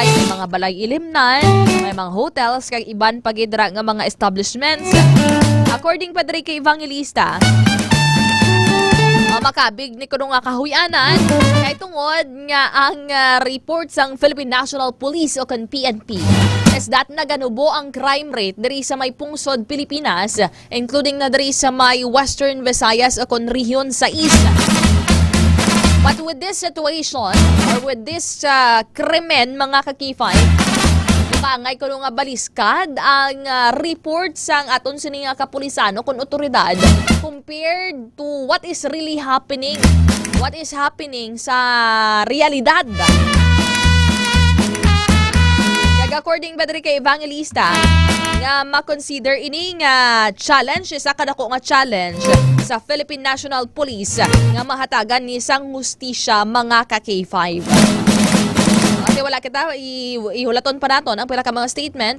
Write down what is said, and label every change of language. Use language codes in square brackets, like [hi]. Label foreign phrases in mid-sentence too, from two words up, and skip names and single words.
[hil] May mga balay ilimnan, may mga hotels kag iban pagidra nga mga establishments. According pa diri kay Evangelista, makabig ni kuno nga kahuyanan kay tungod nga ang report sang Philippine National Police o kan PNP [en] is that [hil] naganubo ang crime rate diri sa may pungsod Pilipinas, including na diri sa may Western Visayas o kon rehiyon sa isla. [en] But with this situation or with this [hil] krimen, mga ka-K5, pangay ko nga baliskad ang report sang aton sining kapulisano kun otoridad [en] compared to what is really happening. What is happening [hil] sa realidad. According ba diri kay Evangelista, nga ma-consider ini nga challenge, isa kadako nga challenge sa Philippine National Police nga mahatagan ni sang hustisya mga ka K5. Kasi wala kita ihulaton pa naton ang pila ka mga statement.